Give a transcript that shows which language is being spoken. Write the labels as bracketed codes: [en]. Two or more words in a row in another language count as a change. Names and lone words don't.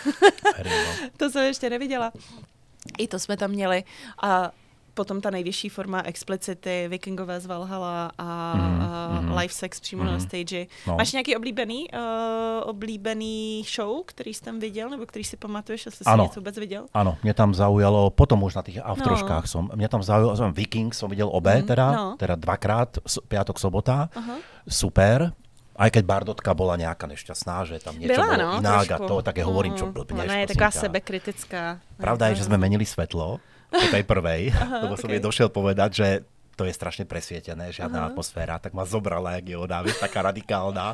[cs] To jsem ještě neviděla. I to jsme tam měli a potom ta nejvyšší forma explicity, Vikingové z Valhalla a [en] live sex [cs] přímo na stage. No. Máš nějaký oblíbený show, který jsi tam viděl, nebo který si pamatuješ, jestli jsi něco vůbec viděl? [sk] Áno, mne tam zaujalo, potom už na tých aftroškách mne tam zaujalo, Viking som videl obe, teda dvakrát, piatok, sobota, super. Aj keď Bardotka bola nejaká nešťastná, že tam niečo bolo inak a to, tak ja hovorím, čo blbneš. [cs] Ona je taková sebekritická. [sk] Pravda je, že sme menili svetlo po tej prvej, lebo som jej došiel povedať, že to je strašne presvietené, žiadna atmosféra, tak ma zobrala, jak je ona, taká radikálna.